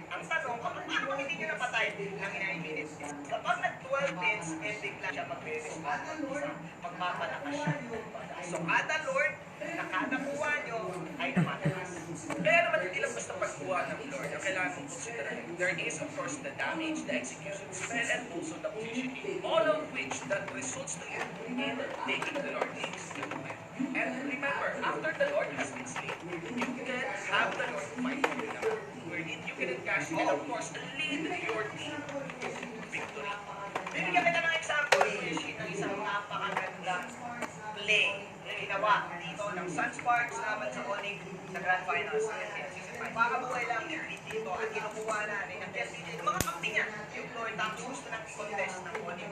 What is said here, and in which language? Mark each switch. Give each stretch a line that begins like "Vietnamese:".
Filipino: Ang tanong, paano kung hindi nyo napatay ng 9 minutes? Kapag nag-12 minutes, bigla siya magre-respond sa pagpapalakas siya. So, kada Lord na kada kuha nyo ay namatakas. Kaya naman hindi lang basta pagkuha ng Lord ang kailangan mong considerahin.
English: There is of course the damage, the execution spell, and also the positioning. All of which that results to you in taking the Lord needs to win. And remember, after the Lord has been slain, you can have the Lord fight for you now. Wherein you can encash and of course lead your team to victory.
Filipino: Bibigyan kita ng example, ng isang napakagandang play na ginawa dito ng Sunsparks naman sa Onyx sa Grand Finals ng FPL Season 5. Makabuhay lang yung lead dito at kinukuha na ni FPL DJ. Mga kampi niya, yung Lord, tapos gusto ng contest ng Onyx.